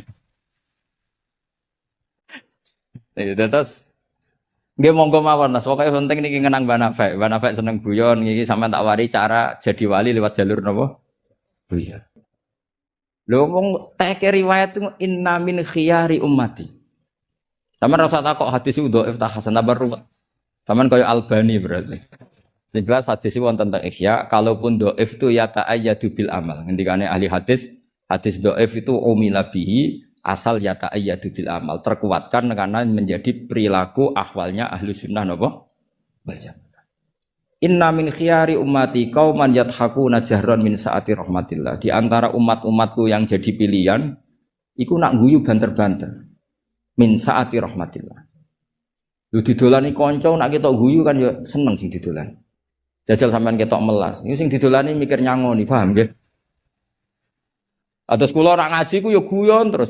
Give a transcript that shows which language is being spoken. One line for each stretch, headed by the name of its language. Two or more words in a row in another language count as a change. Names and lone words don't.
Javanese: Terus nggih monggo mawon Mas, pokoke penting niki ngenang Mbah Nafek seneng guyon iki sampean tak wari
Indonesian: cara jadi wali lewat jalur
Javanese: napa? Guyon. Lho wong teke riwayat
Arabic: إن من خيار أمتي.
Javanese: Sampeyan rasa takok hadis itu dhaif ta hasan tabar ruwet. Sampeyan kaya Albani berarti. Sing jelas hadis itu wonten tentang ihya, kalaupun dhaif itu ya
Arabic: تأيد بالعمل.
Javanese: Ngendikane ahli hadis dhaif itu
Arabic: عمل به
Javanese: asal ya
Arabic: تأيد بالعمل,
Indonesian: terkuatkan karena menjadi perilaku ahwalnya ahli sunnah
Javanese: napa? Baca.
Arabic: إن من خيار أمتي قوما يضحكون جهرا من سعة رحمة الله.
Indonesian: Di antara umat-umatku yang jadi pilihan
Javanese: iku nak guyu banter-banter.
Arabic: من سعة رحمة الله.
Javanese: Lu didolani kanca nak ketok guyu kan ya seneng sing didolani. Jajal sampean ketok melas. Ini sing didolani mikir nyangoni, paham nggih? Atus kula ora ngaji ku ya guyon terus.